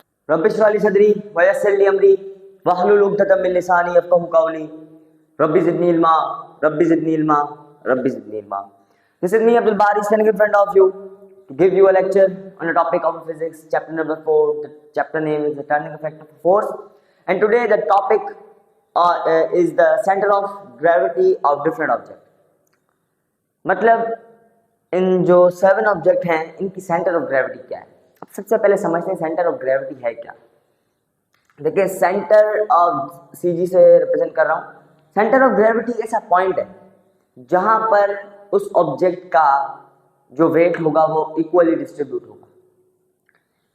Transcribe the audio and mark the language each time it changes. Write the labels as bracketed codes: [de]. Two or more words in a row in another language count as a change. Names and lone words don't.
[ar] رب اشرح لي صدري ويسر لي أمري واحلل عقدة من لساني يفقهوا قولي رب زدني علما رب زدني علما رب زدني علما. [en] This is me Abdul Bari standing in front of you to give you a lecture on a topic of physics, chapter number 4. The chapter name is the turning effect of force, and today the topic is the center of gravity of different object. [hi] मतलब इन जो 7 ऑब्जेक्ट हैं इनकी [en] center of gravity [hi] क्या है। अब सबसे पहले समझते हैं [en] center of gravity [hi] है क्या। देखिए [en] center of [hi] सीजी से रिप्रेजेंट कर रहा हूँ। [en] center of gravity [hi] ऐसा पॉइंट है जहां पर उस ऑब्जेक्ट का जो वेट होगा वो [en] equally distribute [hi] होगा।